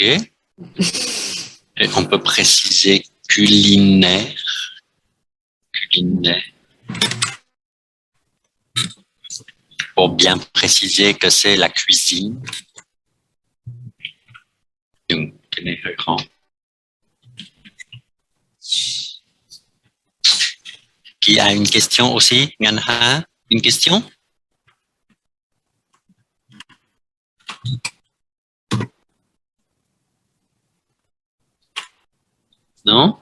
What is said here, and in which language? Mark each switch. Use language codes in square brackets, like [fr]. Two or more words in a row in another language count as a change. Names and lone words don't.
[fr] Et on peut préciser culinaire. Culinaire. Pour bien préciser que c'est la cuisine. Donc, [vi] cái này hơi khó. [fr] Qui a une question aussi? Ngan Ha, une question? Non?